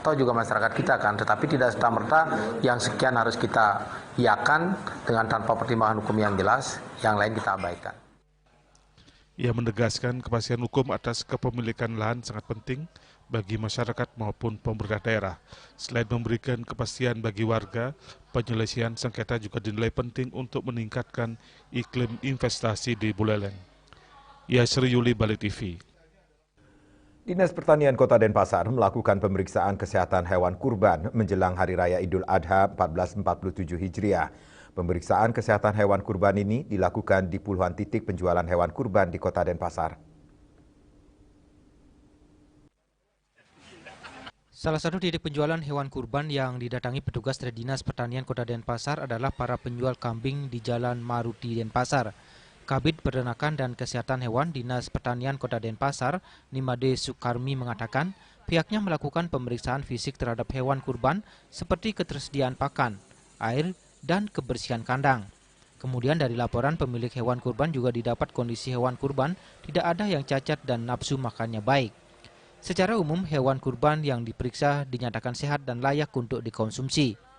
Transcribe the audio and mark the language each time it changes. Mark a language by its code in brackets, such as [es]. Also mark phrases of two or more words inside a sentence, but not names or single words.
[id] Atau juga masyarakat kita kan, tetapi tidak serta-merta yang sekian harus kita iakan dengan tanpa pertimbangan hukum yang jelas, yang lain kita abaikan. Ia menegaskan kepastian hukum atas kepemilikan lahan sangat penting bagi masyarakat maupun pemerintah daerah. Selain memberikan kepastian bagi warga, penyelesaian sengketa juga dinilai penting untuk meningkatkan iklim investasi di Buleleng. Yasri Yuli, Bali TV. Dinas Pertanian Kota Denpasar melakukan pemeriksaan kesehatan hewan kurban menjelang Hari Raya Idul Adha 1447 Hijriah. Pemeriksaan kesehatan hewan kurban ini dilakukan di puluhan titik penjualan hewan kurban di Kota Denpasar. Salah satu titik penjualan hewan kurban yang didatangi petugas dari Dinas Pertanian Kota Denpasar adalah para penjual kambing di Jalan Maruti Denpasar. Kabid Peternakan dan Kesehatan Hewan Dinas Pertanian Kota Denpasar, Nimade Sukarmi, mengatakan pihaknya melakukan pemeriksaan fisik terhadap hewan kurban seperti ketersediaan pakan, air, dan kebersihan kandang. Kemudian dari laporan pemilik hewan kurban juga didapat kondisi hewan kurban tidak ada yang cacat dan nafsu makannya baik. Secara umum, hewan kurban yang diperiksa dinyatakan sehat dan layak untuk dikonsumsi.